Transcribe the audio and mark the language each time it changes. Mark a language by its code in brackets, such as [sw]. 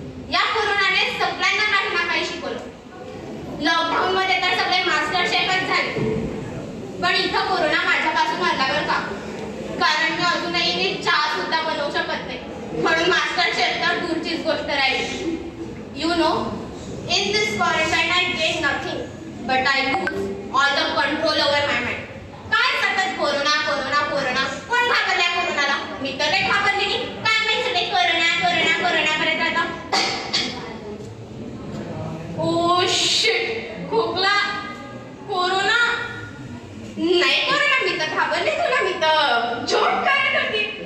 [mr] या कोरोनाने सगळ्यांना काही ना काही शिकवलं. लॉकडाऊन मध्ये तर सगळे मास्टर शेफच झाले, पण इथं कोरोना माझ्यापासून हल्ल्यावर का, कारण मी अजूनही नीट चहा सुद्धा बनवू शकत नाही, म्हणून मास्टर शेफ तर दूरचीच गोष्ट राहिली. [en] You know, in this quarantine I gain nothing, but I lose all the control over my mind. [mr] काय सतत कोरोना कोरोना कोरोना, कोण घाबरल्या कोरोनाला? मी तर काही घाबरले नाही. काय माहिती सगळे कोरोना कोरोना कोरोना करत राहता. ओ शिट, खोकला, कोरोना नाही कोरोना, मी तर घाबरले तुला, मी तर जोक करत होती.